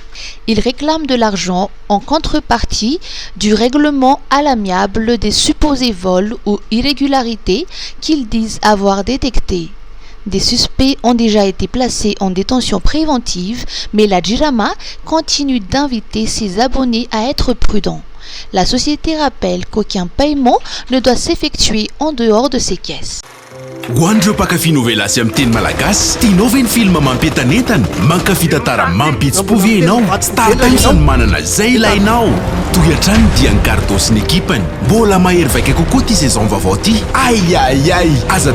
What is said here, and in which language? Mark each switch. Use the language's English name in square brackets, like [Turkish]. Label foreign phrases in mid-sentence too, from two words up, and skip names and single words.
[French] Ils réclament de l'argent en contrepartie du règlement à l'amiable des supposés vols ou irrégularités qu'ils disent avoir détectés. Des suspects ont déjà été placés en détention préventive, mais la Jirama continue d'inviter ses abonnés à être prudents. La société rappelle qu'aucun paiement ne doit s'effectuer en dehors de ses caisses. [Malagasy] Hoandreo mpakafy novela sy amin'ny teny malagasy tianao ve ny film mampientanentana mankafy tantara mampihetsy-po ve ianao Star Times no manana zay ilainao toy hatrany dia ny Gardo sy ny ekipany mbola mahery vaika kokoa ty saison vaovao ty ai aza